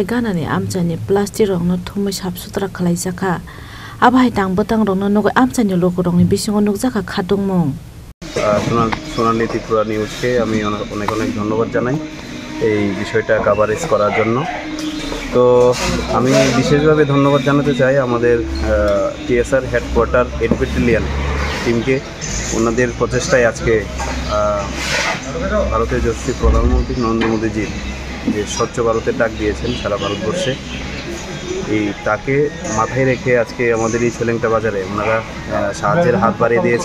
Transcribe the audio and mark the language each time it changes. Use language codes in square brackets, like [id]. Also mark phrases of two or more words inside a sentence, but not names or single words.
[trp] ganani amchani plastic rongno thumui sapsutra khalaijaka abai tang botang rongno nogo amchani lokorongni bisingo nukjaka khatungmung [bn] সোনালী ত্রিপুরা নিউজকে আমি অনেক অনেক ধন্যবাদ জানাই এই বিষয়টা কভারেজ করার জন্য। তো আমি বিশেষভাবে ধন্যবাদ জানাতে চাই আমাদের টিএসআর হেডকোয়ার্টার 8 ব্যাটালিয়ন টিমকে। ওনাদের প্রচেষ্টায় আজকে ভারতের যশস্বী প্রধানমন্ত্রী নরেন্দ্র মোদীজির যে স্বচ্ছ ভারতের ডাক দিয়েছেন সারা ভারতবর্ষে, এই তাকে মাথায় রেখে আজকে আমাদের এই ছোলেংটা বাজারে ওনারা সাহায্যের হাত বাড়িয়ে দিয়েছেন।